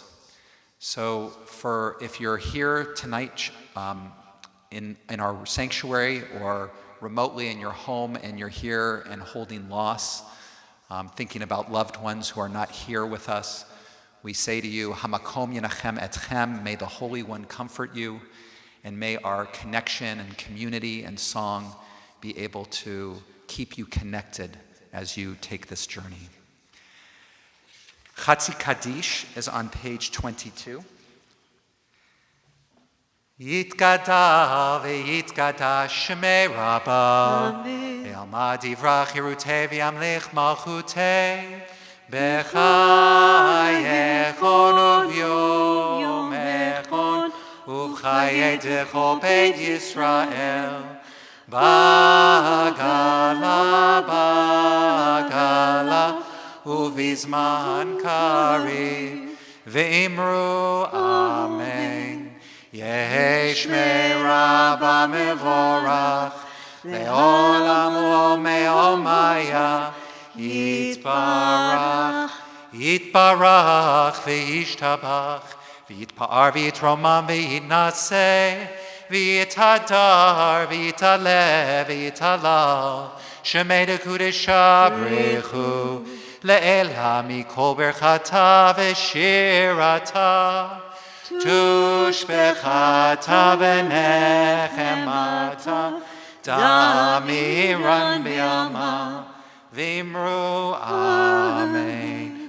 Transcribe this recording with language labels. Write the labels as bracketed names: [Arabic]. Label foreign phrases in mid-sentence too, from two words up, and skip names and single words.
[English] So if you're here tonight in our sanctuary or remotely in your home and you're here and holding loss, thinking about loved ones who are not here with us, we say to you, [Hebrew] המקום ינחם אתכם, [English] may the Holy One comfort you, and may our connection and community and song be able to keep you connected as you take this journey. Chatzi Kaddish is on page 22. [Aramaic] יתגדל ויתגדל שמה רבא בעלמא די ברא כרעותה וימליך מלכותה בחייכון וביומיכון ובחיי דכל בית ישראל בעגלא ובזמן קריב ואמרו אמן. יהא שמה רבא מברך לעלם ולעלמיא יתברך וישתבח ויתפאר ויתרומם ויתנשא ויתהדר ויתעלה ויתהלל שמה דקודשא בריך הוא לעלא מכל ברכתא ושירתא תשבחתא ונחמתא דאמירן בעלמא ואמרו אמן.